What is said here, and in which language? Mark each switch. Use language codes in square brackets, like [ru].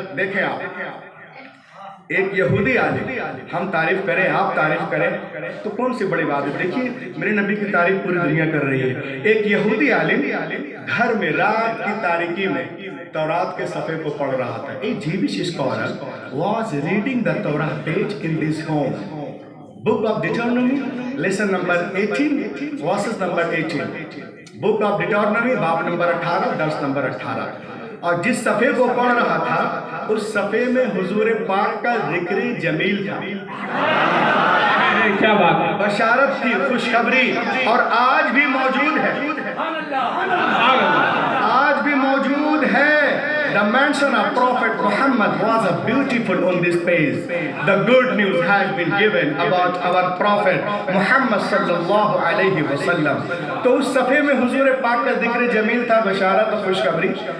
[ur] دیکھیں آپ، ایک یہودی عالم، ہم تعریف کریں آپ تعریف کریں تو کون سی بڑی بات ہے. دیکھیے میرے نبی کی تعریف پوری دنیا کر رہی ہے. ایک یہودی عالم گھر میں رات کی تاریکی میں تورات کے صفحے کو پڑھ رہا تھا. [en] A Jewish scholar was reading the Torah page in this home. Book of Deuteronomy, lesson number 18, verses number 18. [ur] Book of Deuteronomy, باب نمبر 18، درس نمبر 18. اور جس صفحے کو پڑھ رہا تھا اس صفحے میں حضور پاک کا ذکر جمیل تھا. کیا بات ہے، بشارت تھی، خوشخبری، اور آج بھی موجود ہے، آج بھی موجود ہے. [en] The mention of Prophet Muhammad was a beautiful on this page. The good news has been given about our Prophet Muhammad sallallahu alayhi wa sallam. [ur] تو اس صفحے میں حضور پاک کا ذکر جمیل تھا، بشارت اور خوشخبری.